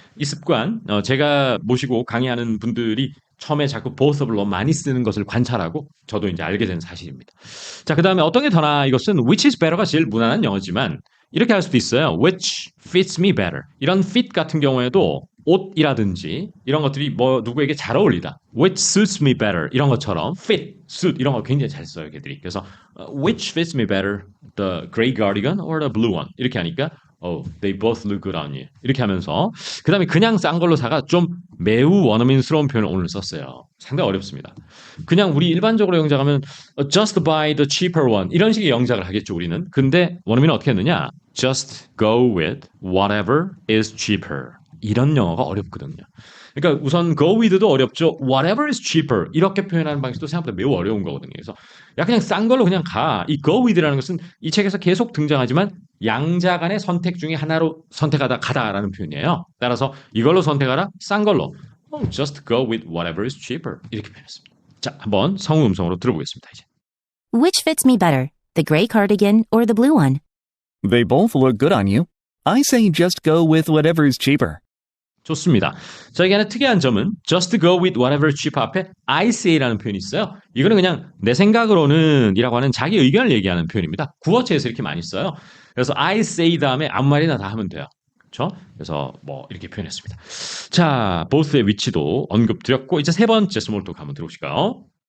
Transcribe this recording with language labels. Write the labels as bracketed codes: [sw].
[ko] 이 습관 제가 모시고 강의하는 분들이 처음에 자꾸 both of를 너무 많이 쓰는 것을 관찰하고 저도 이제 알게 된 사실입니다. 자, 그 다음에 어떤 게 더 나아 이것은 [en] which is better [ko] 가 제일 무난한 영어지만 이렇게 할 수도 있어요. [en] Which fits me better. [ko] 이런 fit 같은 경우에도 옷이라든지 이런 것들이 뭐 누구에게 잘 어울리다. [en] Which suits me better. [ko] 이런 것처럼 fit, suit 이런 거 굉장히 잘 써요. 걔들이. 그래서 [en] which fits me better. The gray cardigan or the blue one. [ko] 이렇게 하니까 [en] Oh, they both look good on you. [ko] 이렇게 하면서 그 다음에 그냥 싼 걸로 사가 좀 매우 원어민스러운 표현을 오늘 썼어요. 상당히 어렵습니다. 그냥 우리 일반적으로 영작하면 [en] just buy the cheaper one [ko] 이런 식의 영작을 하겠죠 우리는. 근데 원어민은 어떻게 했느냐? [en] Just go with whatever is cheaper. [ko] 이런 영어가 어렵거든요. 그러니까 우선 go with도 어렵죠. [en] Whatever is cheaper [ko] 이렇게 표현하는 방식도 생각보다 매우 어려운 거거든요. 그래서 야 그냥 싼 걸로 그냥 가. 이 go with라는 것은 이 책에서 계속 등장하지만 양자 간의 선택 중에 하나로 선택하다 가다라는 표현이에요. 따라서 이걸로 선택하라. 싼 걸로. [en] Just go with whatever is cheaper [ko] 이렇게 표현했습니다. 자, 한번 성우 음성으로 들어보겠습니다. 이제. [en] Which fits me better, the gray cardigan or the blue one? They both look good on you. I say just go with whatever is cheaper. [ko] 좋습니다. 자, 이게 하나 특이한 점은 [en] just go with whatever cheap [ko] 앞에 I say라는 표현이 있어요. 이거는 그냥 내 생각으로는 이라고 하는 자기 의견을 얘기하는 표현입니다. 구어체에서 이렇게 많이 써요. 그래서 I say 다음에 아무 말이나 다 하면 돼요. 그렇죠? 그래서 뭐 이렇게 표현했습니다. 자, both의 위치도 언급드렸고 이제 세 번째 스몰 토크 한번 들어보실까요?